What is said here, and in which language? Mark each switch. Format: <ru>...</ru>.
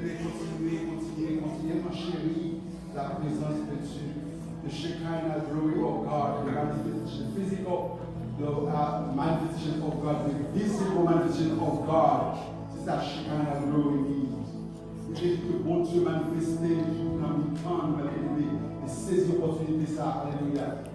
<fr>Continuez, ma chérie, la présence de Dieu.</fr> <en>The Shekinah glory of God, the manifestation, physical, the manifestation of God, the visible manifestation of God.</en> <fr>C'est ça,</fr> <en>Shekinah glory means.</en> <fr>Et que bon Dieu manifesté dans le temps, et saisir l'opportunité, ça, alléluia.</fr>